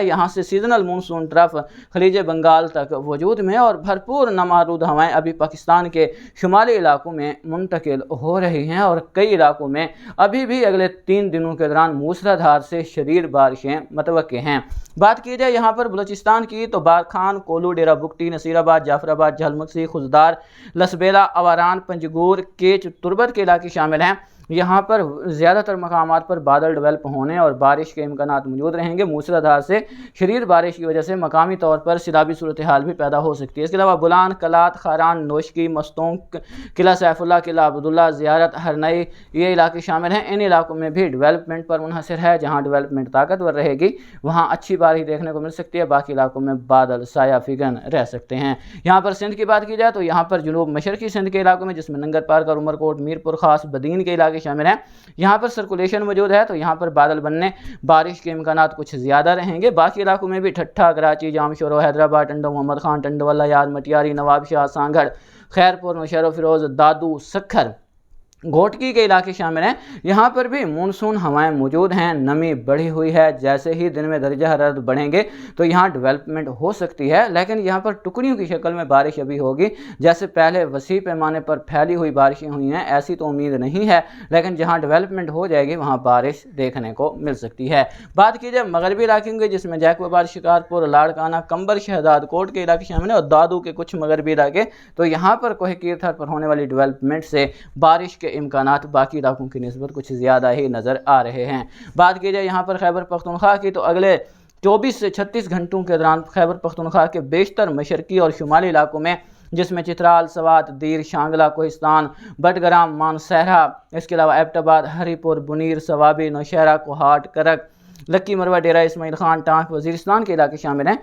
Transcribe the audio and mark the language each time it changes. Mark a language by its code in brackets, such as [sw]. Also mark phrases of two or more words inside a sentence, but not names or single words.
[ur] یہاں سے [en] seasonal monsoon trough [ur] خلیج بنگال تک وجود میں اور بھرپور نمارود ہوائیں ابھی پاکستان کے شمالی علاقوں میں منتقل ہو رہی ہیں اور کئی علاقوں میں ابھی بھی اگلے 3 دنوں کے دوران موسلادھار سے شدید بارشیں متوقع ہیں. بات کی جائے یہاں پر بلوچستان کی تو بارکھان، کوہلو، ڈیرہ بگٹی، نصیرآباد، جعفرآباد، جھل مگسی، خضدار، لسبیلہ، آواران، پنجگور، کیچ، تربت کے علاقے شامل ہیں. یہاں پر زیادہ تر مقامات پر بادل ڈیولپ ہونے اور بارش کے امکانات موجود رہیں گے. موسلادھار سے شدید بارش کی وجہ سے مقامی طور پر سیلابی صورتحال بھی پیدا ہو سکتی ہے. اس کے علاوہ بولان، قلات، خاران، نوشکی، مستونگ، قلعہ سیف اللہ، قلعہ عبداللہ، زیارت، ہرنائی، یہ علاقے شامل ہیں. ان علاقوں میں بھی ڈیولپمنٹ پر منحصر ہے۔ جہاں ڈیولپمنٹ طاقتور رہے گی وہاں اچھی بارش دیکھنے کو مل سکتی ہے. باقی علاقوں میں بادل سایہ فگن رہ سکتے ہیں۔ یہاں پر سندھ کی بات کی جائے تو یہاں پر جنوب مشرقی سندھ کے علاقوں میں، جس میں ننگرپارکر اور عمرکوٹ، میرپور خاص، بدین کے علاقے شامل ہیں، یہاں پر سرکولیشن موجود ہے. تو یہاں پر بادل بننے، بارش کے امکانات کچھ زیادہ رہیں گے. باقی علاقوں میں بھی ٹھٹھہ, کراچی، جامشورو، حیدرآباد، ٹنڈو محمد خان، ٹنڈوالہ، یار، مٹیاری، نوابشاہ، سانگھڑ، خیرپور، نوشہرو فیروز، دادو، سکھر، گھوٹکی کے علاقے شامل ہیں. یہاں پر بھی مون سون ہوائیں موجود ہیں، نمی بڑھی ہوئی ہے. جیسے ہی دن میں درجہ حرارت بڑھیں گے تو یہاں ڈیولپمنٹ ہو سکتی ہے، لیکن یہاں پر ٹکڑیوں کی شکل میں بارش ابھی ہوگی. جیسے پہلے وسیع پیمانے پر پھیلی ہوئی بارشیں ہوئی ہیں ایسی تو امید نہیں ہے، لیکن جہاں ڈیولپمنٹ ہو جائے گی وہاں بارش دیکھنے کو مل سکتی ہے. بات کی جائے مغربی علاقے کی، جس میں جیکب آباد، شکارپور، لاڑکانہ، قمبر, شہداد کوٹ کے علاقے شامل ہیں اور دادو کے کچھ مغربی علاقے. تو یہاں پر کوہ کیر تھر پر ہونے والی ڈیولپمنٹ سے بارش کے امکانات باقی علاقوں کی نسبت کچھ زیادہ ہی نظر آ رہے ہیں. بات کی جائے یہاں پر خیبر پختونخوا کی تو اگلے 24 سے 36 گھنٹوں کے دوران خیبر پختونخوا کے بیشتر مشرقی اور شمالی علاقوں میں، جس میں چترال، سوات، دیر، شانگلہ، کوہستان، بٹگرام، مانسہرہ، اس کے علاوہ ایبٹ آباد، ہری پور، بونیر، صوابی، نوشہرہ، کوہاٹ، کرک، لکی مروت، ڈیرہ اسماعیل خان، ٹانک، وزیرستان کے علاقے شامل ہیں.